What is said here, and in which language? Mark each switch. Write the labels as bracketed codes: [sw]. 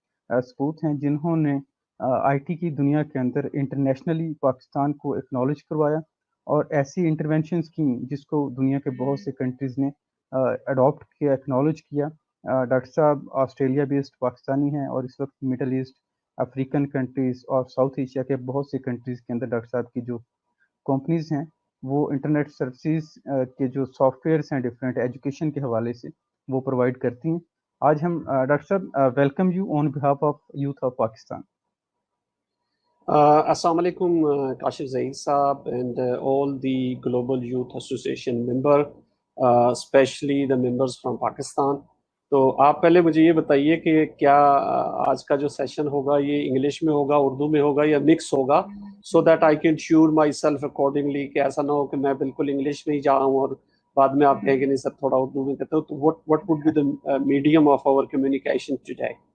[ur] سپوت ہیں جنہوں نے آئی ٹی کی دنیا کے اندر انٹرنیشنلی پاکستان کو ایکنالج کروایا اور ایسی انٹرونشنز کی جس کو دنیا کے بہت سے کنٹریز نے اڈاپٹ کیا، ایکنالج کیا۔ ڈاکٹر صاحب آسٹریلیا بیسڈ پاکستانی ہیں اور اس وقت مڈل ایسٹ، افریقن کنٹریز اور ساؤتھ ایشیا کے بہت سے کنٹریز کے اندر ڈاکٹر صاحب کی جو کمپنیز ہیں وہ انٹرنیٹ سروسز کے جو سافٹ ویئرس ہیں ڈفرینٹ ایجوکیشن کے حوالے سے وہ پرووائڈ کرتی ہیں۔ آج ہم ڈاکٹر صاحب [en] Welcome you on behalf of youth of Pakistan. السلام علیکم کاشف ظہیر صاحب and all the Global Youth Association member, especially the members from Pakistan. [ur] تو آپ پہلے مجھے یہ بتائیے کہ کیا آج کا جو سیشن ہوگا یہ انگلش میں ہوگا، اردو میں ہوگا یا مکس ہوگا، [en] so that I can sure myself accordingly, [ur] کہ ایسا نہ ہو کہ میں بالکل انگلش میں ہی جا رہا ہوں اور بعد میں آپ کہیں کہ نہیں سر تھوڑا اردو میں کہتے ہو۔ تو [en] what would be the medium of our communication today؟